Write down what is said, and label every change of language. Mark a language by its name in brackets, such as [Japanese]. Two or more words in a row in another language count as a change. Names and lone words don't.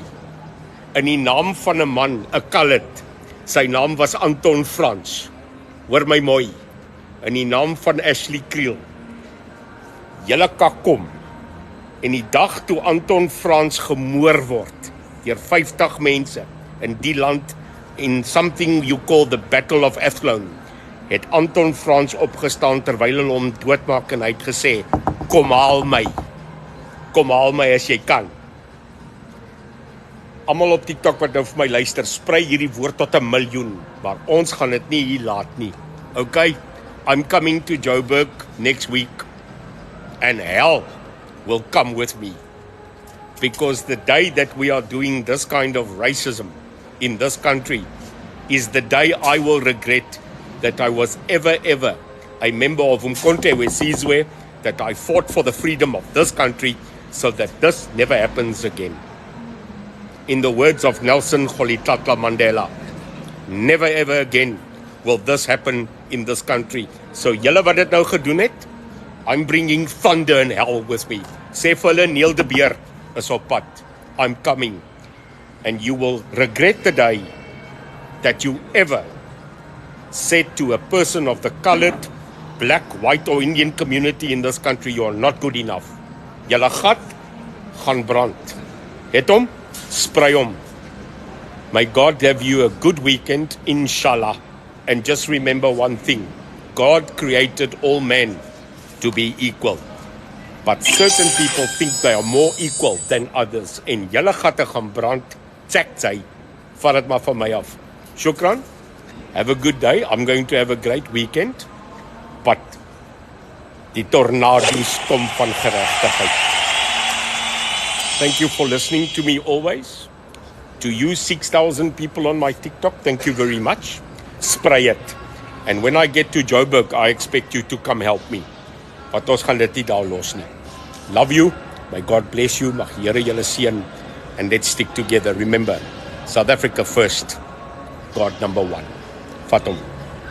[Afrikaans] In die naam van 'n man, 'n coloured, sy naam was Anton Frans, hoor my mooi, in die naam van Ashley Creel, julle kan kom, en die dag toe Anton Frans gemoor word, deur 50 mense, in die land, [English] in something you call the Battle of Athlone, [Afrikaans] het Anton Frans opgestaan terwyl hulle hom doodmaak en hy het gesê, kom haal my as jy kan. Almal op TikTok wat nou vir my luister, sprei hierdie woord tot 1 miljoen, maar ons gaan dit nie hier laat nie. [English] Okay, I'm coming to Joburg next week, and hell will come with me. Because the day that we are doing this kind of racism in this country is the day I will regret that I was ever a member of Umkhonto weSizwe, that I fought for the freedom of this country so that this never happens again. In the words of Nelson Rolihlahla Mandela, never ever again will this happen in this country. [Afrikaans] So julle wat dit nou gedoen het, [English] I'm bringing thunder and hell with me. [Afrikaans] Sê vir hulle, Neil de Beer is op pad. [English] I'm coming. And you will regret the day that you ever said to a person of the colored, black, white or Indian community in this country, you are not good enough. [Afrikaans] Julle gat gaan brand. Het hom, sprei hom. [English] May God have you a good weekend, inshallah. And just remember one thing, God created all men to be equal. But certain people think they are more equal than others. [Afrikaans] En julle gatte gaan brand Tsak sy. Vat dit maar van my af. Shukran. [English] Have a good day. I'm going to have a great weekend. [Afrikaans] But die tornado's kom van geregtigheid. [English] Thank you for listening to me always. To you 6,000 people on my TikTok, thank you very much. Spray it. And when I get to Joburg, I expect you to come help me. [Afrikaans] Want ons gaan dit nie daar los nie. [English] Love you. May God bless you. [Afrikaans] Mag Here julle seën. [English] And let's stick together. Remember, South Africa first. God number one. [Afrikaans] Vat hom.